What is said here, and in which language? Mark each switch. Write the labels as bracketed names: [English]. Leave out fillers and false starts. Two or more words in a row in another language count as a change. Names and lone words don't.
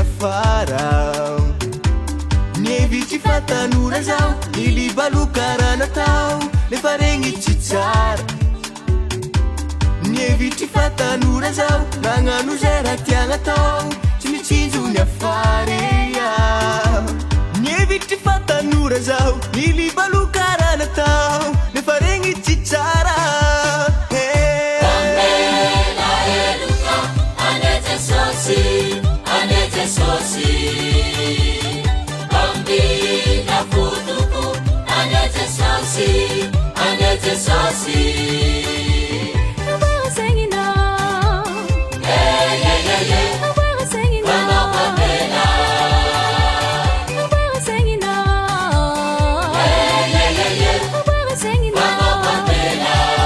[Malagasy] afara Nievitry fatanora zao nilibaloka raha natao nefa regny tsy tsara Nievitry fatanora zao nagnano zay raha tiagna tao tsy mitsinjo ny afara Nievitry fatanora zao nilibaloka raha natao nefa regny tsy tsara Anete sosi Bambi na futuku Anete sosi [English] We're singing now Yeah We're singing now We're singing now Yeah We're singing now